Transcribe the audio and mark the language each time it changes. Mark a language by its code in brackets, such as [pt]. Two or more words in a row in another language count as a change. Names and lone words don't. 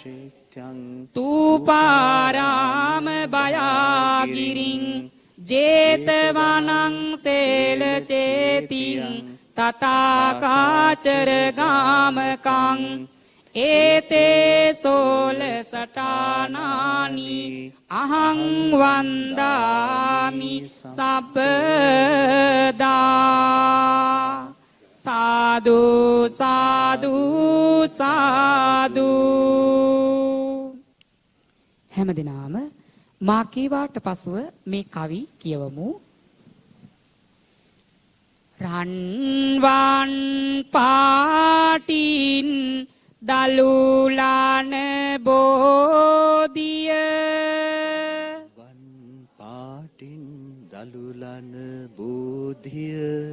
[pi] තූපාරාම බයාගිරින් ජේතවනං සේල චේතිං තථාකාචර ගාමකං ඒතේ සෝල සටානානි අහං වන්දාමි සබ්බදා සාදු සාදු සාදු [si] හැමදිනාම මා කීවාට පසුව මේ කවි කියවමු රන්වන් පාටින් දලුලාන බෝධිය වන් පාටින් දලුලන බෝධිය